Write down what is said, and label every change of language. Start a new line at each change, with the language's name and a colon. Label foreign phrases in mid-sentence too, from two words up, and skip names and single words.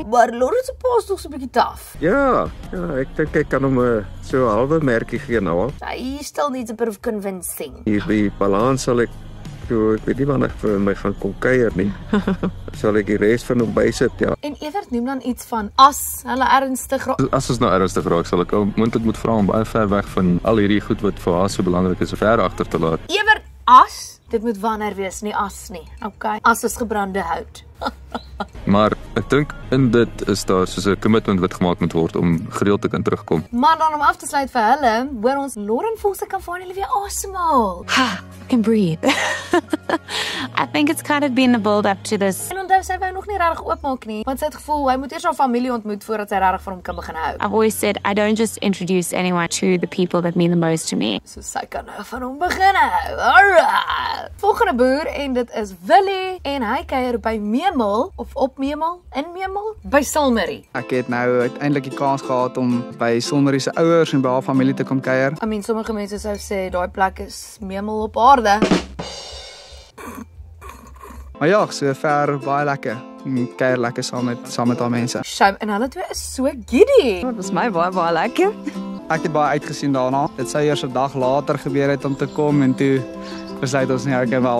Afrikaans: Maar Lawrence se pa is tog so 'n bietjie taaf. Ja, ek dink ek kan hom so 'n halwe merkie gee nou.
English: Hy still needs a bit of convincing.
Afrikaans: Hierdie balans sal ek ek weet nie wanneer ek vir my gaan kom kuier nie. Sal ek die res van hom bysit, ja. En Ewert noem dan iets van as hulle ernstig As ons nou ernstig raak, sal ek moontlik moet vra om baie ver weg van al hierdie goed wat vir haar so belangrik is, ver agter te laat. Ewert, as? Dit moet wanneer wees, nie as nie. Okay. As is gebrande hout. Maar ek dink in dit is daar soos 'n commitment wat gemaak moet word om gereeld te kan terugkom. Maar dan om af te sluit vir hulle, hoor ons Lauren voel sy kan van hulle weer asemhaal.
English: I can breathe. I think it's kind of been a build up to this.
Afrikaans: En onthou sy wou nog nie regtig oopmaak nie, want sy het gevoel hy moet eers haar familie ontmoet voordat sy regtig vir hom kan begin hou.
English: I've always said I don't just introduce anyone to the people that mean the most to me.
Afrikaans: So sy kan nou van hom begin hou. Alright. Volgende boer en dit is Willie en hy kuier by Memel of op Memel, in Memel, by Silmarie. Ek het nou uiteindelik die kans gehad om by Silmarie se ouers en by haar familie te kom kuier.
English: I mean,
Afrikaans: sommige mense sou sê daai plek is Memel op aarde. Maar ja, so ver baie lekker. Kuier lekker saam met haar mense. Shame, en hulle twee is so giddy. Dit was my baie lekker. Ek het baie uitgesien daarna. Dit sou eers 'n dag later gebeur het om te kom en toe besluit ons nie, okay wel.